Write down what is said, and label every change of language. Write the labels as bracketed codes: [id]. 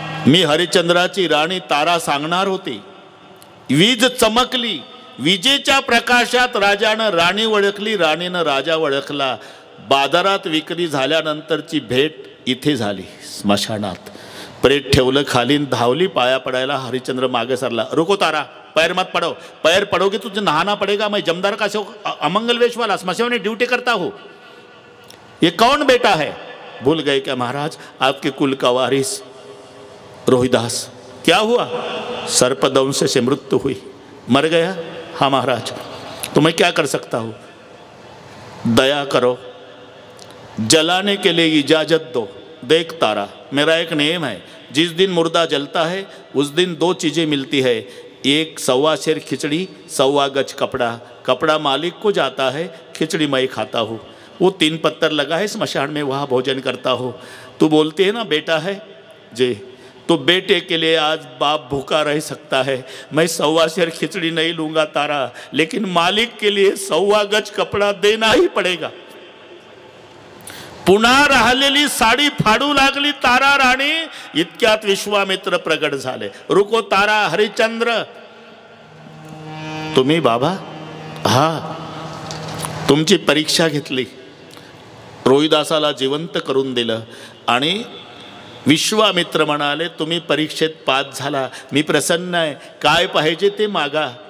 [mr] मी हरिश्चंद्राची राणी तारा सांगणार होती. वीज चमकली. विजेच्या प्रकाशात राजानं राणी ओळखली, राणीनं राजा ओळखला. बाजारात विक्री झाल्यानंतरची भेट इथे झाली, स्मशानात. प्रेत ठेवलं खाली, धावली पाया पडायला. हरिश्चंद्र मागे सरला. [hi] रुको तारा, पैर मत पड़ो, पैर पड़ोगे तुझे नहाना पड़ेगा. मैं जमदार का अमंगल वेश वाला स्मशान में ड्यूटी करता हूँ. ये कौन बेटा है? भूल गए क्या महाराज? आपके कुल का वारिस रोहिदास. क्या हुआ? सर्पदंश से मृत्यु हुई. मर गया? हाँ महाराज. तो मैं क्या कर सकता हूँ? दया करो, जलाने के लिए इजाजत दो. देख तारा, मेरा एक नियम है, जिस दिन मुर्दा जलता है उस दिन 2 चीज़ें मिलती है. एक 1.25 सेर खिचड़ी, 1.25 गज कपड़ा. कपड़ा मालिक को जाता है, खिचड़ी मैं खाता हूँ. वो 3 पत्थर लगा है स्मशान में, वहाँ भोजन करता हूँ. तू बोलती है ना बेटा है जी, तो बेटे के लिए आज बाप भूखा रह सकता है. मैं 1.25 सेर खिचड़ी नहीं लूँगा तारा, लेकिन मालिक के लिए 1.25 गज कपड़ा देना ही पड़ेगा. [mr] पुन्हा राहिलेली साडी फाडू लागली तारा राणी. इतक्यात विश्वामित्र प्रगट झाले. [hi] रुको तारा, [mr] हरिश्चंद्र. तुम्ही बाबा? हा, तुमची परीक्षा घेतली, रोहिदासाला जिवंत करून दिलं आणि विश्वामित्र म्हणाले तुम्ही परीक्षेत पास झाला, मी प्रसन्न आहे, काय पाहिजे ते मागा.